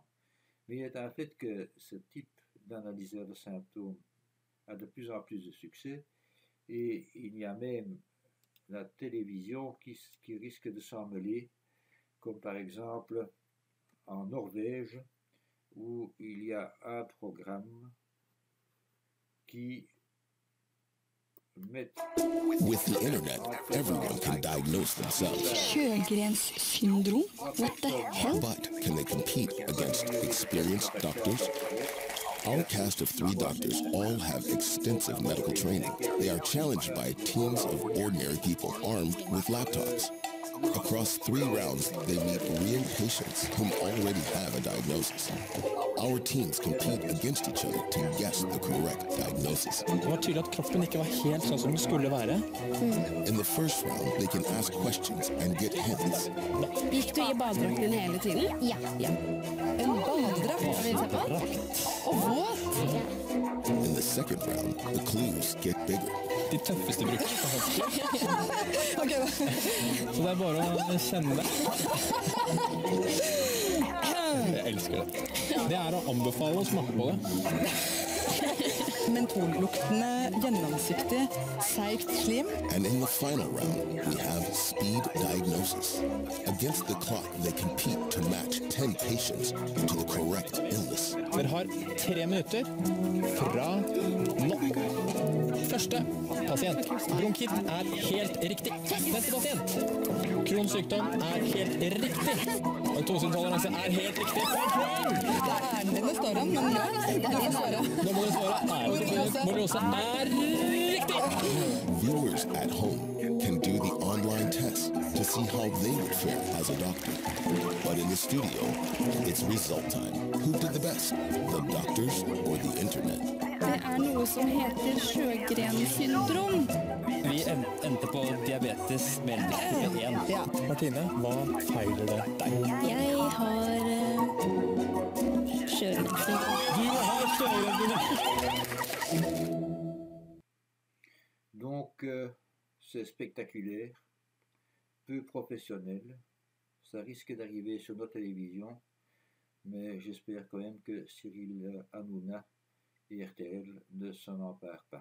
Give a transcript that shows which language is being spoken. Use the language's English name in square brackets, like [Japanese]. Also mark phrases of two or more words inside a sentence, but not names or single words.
[French] Mais il est un fait que ce type d'analyseur de symptômes a de plus en plus de succès et il y a même la télévision qui risque de s'en mêler, comme par exemple en Norvège où il y a un programme qui met... [English] With the internet, everyone can diagnose themselves. Sjögrens syndrome? What the hell? But can they compete against experienced doctors? Our cast of 3 doctors all have extensive medical training. They are challenged by teams of ordinary people armed with laptops. Across 3 rounds, they meet real patients whom already have a diagnosis. Our teams compete against each other to guess the correct diagnosis. [Norwegian] Det var tydelig at kroppen ikke var helt sånn som den skulle være. [English] In the first round, they can ask questions and get hints. [Norwegian] Gikk du i badedrakten din hele tiden? Ja. En badedrakt? Vil du se på? Og våt? [English] In the second round, the clues get bigger. [Norwegian] De tøffeste bruker hansker. Ok da. Så det er bare å kjenne det. Jeg elsker det. Det er å anbefale å smake på det. Mentolluktende, gjennomsiktig, seigt slim. [English] And in the final round, we have speed diagnosis. Against the clock, they compete to match 10 patients to the correct illness. [Norwegian] Dere har 3 minutter fra nå. Første pasient. Bronkitt er helt riktig. Neste pasient. Crohns sykdom er helt riktig. Laktoseintoleranse er helt riktig. Det er den dine står om, men ja, du får svare. Nå må dere svare. Borreliose er riktig. [English] Viewers at home can do the online test to see how they would fare as a doctor. But in the studio, it's result time. Who did the best? The doctors or the internet? [Norwegian] Det er noe som heter Sjögrens syndrom. Vi endte på diabetes mellom 1. Ja. Martine, hva feiler det deg? Jeg har Sjögrens syndrom. Du har Sjögrens. [French] Donc, c'est spectaculaire, peu professionnel. Ça risque d'arriver sur nos télévisions, mais j'espère quand même que Cyril Hanouna et RTL ne s'en emparent pas.